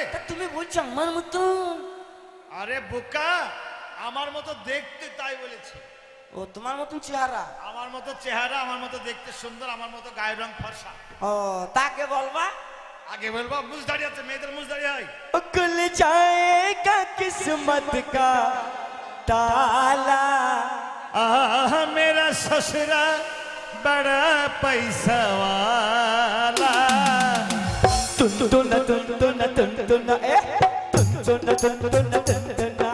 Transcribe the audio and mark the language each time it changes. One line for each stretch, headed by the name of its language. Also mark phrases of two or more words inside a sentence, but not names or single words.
Bangla: তা তুমি বলছো আমার মতন? আরে বোকা, আমার মতো দেখতে, তাই বলেছি। ও, তোমার মতন চেহারা? আমার মতো চেহারা, আমার মতো দেখতে সুন্দর, আমার মতো গায়ের রং ফর্সা। ও, তাকে বলবা? আগে বলবো মুজদারি আছে, মেয়েদের মুজদারি হয়।
Hindi: खुल जाएगा किस्मत का ताला, आह मेरा ससुरा बड़ा पैसा वाला। तुन तुन तुन तुन तुन तुन ए तुन तुन तुन तुन तुन